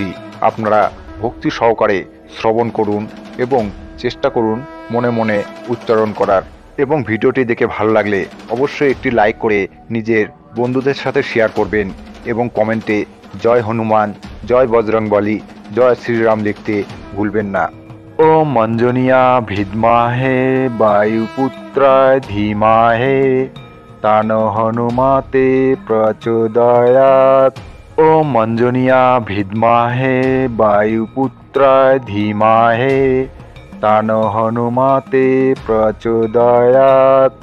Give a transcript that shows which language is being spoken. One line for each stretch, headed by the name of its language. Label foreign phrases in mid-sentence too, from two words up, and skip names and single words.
Bangla: আপনারা ভক্তি সহকারে শ্রবণ করুন এবং চেষ্টা করুন মনে মনে উচ্চারণ করার। এবং ভিডিওটি দেখে ভালো লাগলে অবশ্যই একটি লাইক করে নিজের বন্ধুদের সাথে শেয়ার করবেন এবং কমেন্টে জয় হনুমান, জয় বজরংবলী, জয় শ্রীরাম লিখতে ভুলবেন না।
Sanskrit: ওম অঞ্জনিয়া ভিদ্মাহে বায়ুপুত্রায় ধীমাহে তানো হনুমাতে প্রচোদয়াৎ। ওম অঞ্জনিয়া ভিদ্মাহে বায়ুপুত্রায় ধীমাহে তানো হনুমাতে প্রচোদয়াৎ।